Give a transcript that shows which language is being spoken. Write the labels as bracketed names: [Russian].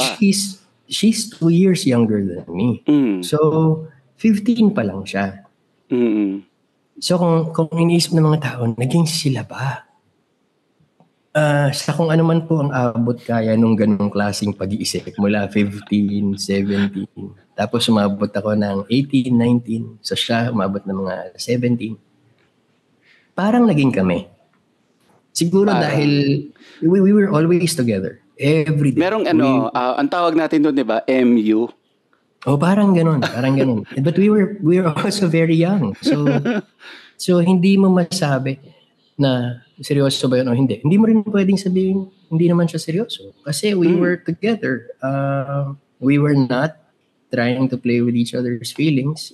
[English] And she's 2 years younger than me. [Filipino] So, 15 pa lang siya. So, kung iniisip ng mga tao, naging sila ba? Sa kung ano man po ang abot kaya nung ganung klaseng pag-iisip mula 15, 17. Tapos umabot ako ng 18, 19. So siya umabot ng mga 17. Parang naging kami. [English] Siguro dahil we were always together. Every day. [Filipino] Merong ang tawag natin doon, 'di ba? MU. Parang ganoon. [English] But we were also very young. So [Filipino] hindi mo masabi na seryoso ba yun o hindi. Hindi mo rin pwedeng sabihin, hindi naman siya seryoso. [English] Kasi we were together. We were not trying to play with each other's feelings.